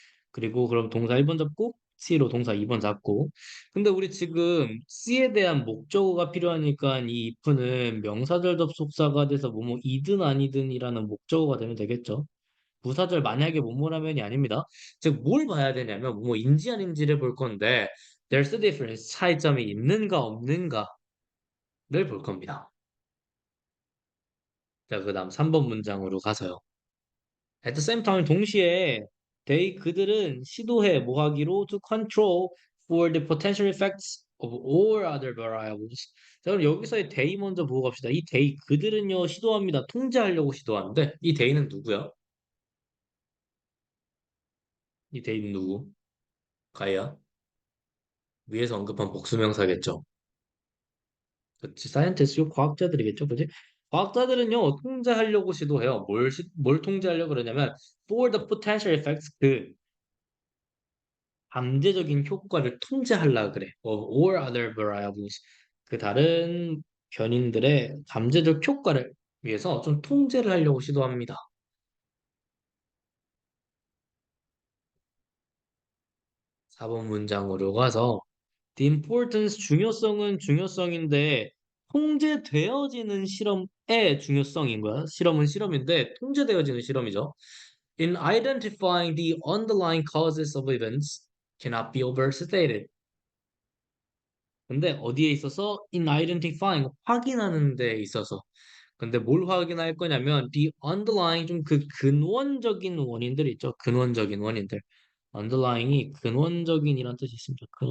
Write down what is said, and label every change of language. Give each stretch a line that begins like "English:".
Korean: 그리고 그럼 동사 1번 잡고 C로 동사 2번 잡고 근데 우리 지금 C에 대한 목적어가 필요하니까 이 if는 명사절 접속사가 돼서 뭐뭐이든 아니든이라는 목적어가 되면 되겠죠. 부사절 만약에 뭐뭐라면이 아닙니다. 즉 뭘 봐야 되냐면 뭐뭐인지 아닌지를 볼 건데
English: there's a difference
Korean: 차이점이 있는가 없는가를 볼 겁니다. 자, 그다음 3번 문장으로 가서요.
English: At the same time
Korean: 동시에 그들은 시도해 뭐 하기로
English: to control for the potential effects of all other variables.
Korean: 자, 그럼 여기서의 they 먼저 보고 갑시다. 이 그들은요 시도합니다. 통제하려고 시도하는데 이 they는 누구야? 이 they는 누구? 가야 위에서 언급한 복수명사겠죠. 그치, 사이언티스트 과학자들이겠죠, 그지? 과학자들은요 통제하려고 시도해요. 뭘 통제하려고 그러냐면
English: for the potential effects
Korean: 그 잠재적인 효과를 통제하려 그래.
English: Of all other variables.
Korean: 그 다른 변인들의 잠재적 효과를 위해서 좀 통제를 하려고 시도합니다. 4번 문장으로 가서
English: The importance
Korean: 중요성은 중요성인데 통제되어지는 실험의 중요성인 거야. 실험은 실험인데 통제되어지는 실험이죠.
English: In identifying the underlying causes of events cannot be overstated.
Korean: 근데 어디에 있어서
English: in identifying
Korean: 확인하는 데 있어서 근데 뭘 확인할 거냐면
English: the underlying
Korean: 좀 그 근원적인 원인들 있죠. 근원적인 원인들. underlying이 근원적인이란 뜻이 있습니다.